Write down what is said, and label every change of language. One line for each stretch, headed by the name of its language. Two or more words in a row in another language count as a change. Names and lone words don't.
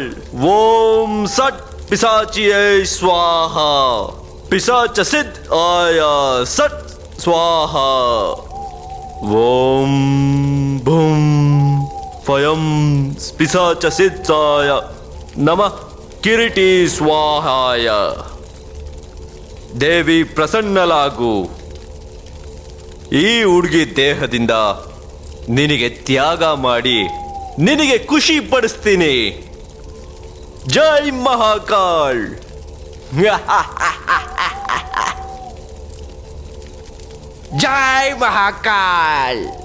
Sanskrit: ओम सट पिशाचिये स्वाहा. पिशाच सिद्ध आया सट स्वाहा. ओम भूम फयम पिशाच सिद्धाय नमः किरीटी स्वाहाय.
Kannada: ದೇವಿ ಪ್ರಸನ್ನಳಾಗು. ಈ ಹುಡುಗಿ ದೇಹದಿಂದ ನಿನಗೆ ತ್ಯಾಗ ಮಾಡಿ ನಿನಗೆ ಖುಷಿ ಪಡಿಸ್ತೀನಿ.
Hindi: जय महाकाल. जय महाकाल.